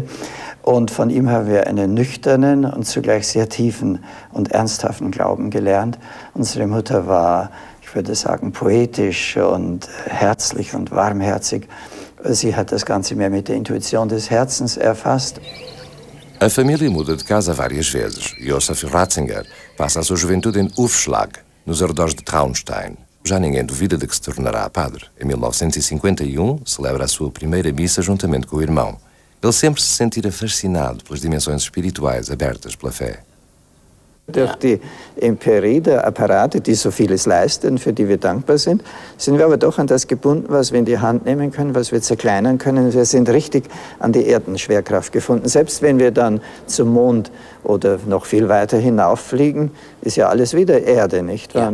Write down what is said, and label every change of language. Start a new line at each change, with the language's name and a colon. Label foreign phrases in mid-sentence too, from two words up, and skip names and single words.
German: Und von ihm haben wir einen nüchternen und zugleich sehr tiefen und ernsthaften Glauben gelernt. Unsere Mutter war, ich würde sagen, poetisch und herzlich und warmherzig. Sie hat das Ganze mehr mit der Intuition des Herzens erfasst.
Portuguese: A família muda de casa várias vezes. Josef Ratzinger passa a sua juventude em Ufschlag, nos arredores de Traunstein. Já ninguém duvida de que se tornará padre. Em 1951, celebra a sua primeira missa juntamente com o irmão. Ele sempre se sentira fascinado pelas dimensões espirituais abertas pela fé.
German: Durch die Empirie der Apparate, die so vieles leisten, für die wir dankbar sind wir aber doch an das gebunden, was wir in die Hand nehmen können, was wir zerkleinern können. Wir sind richtig an die Erdenschwerkraft gefunden. Selbst wenn wir dann zum Mond oder noch viel weiter hinauffliegen, ist ja alles wieder Erde, nicht wahr?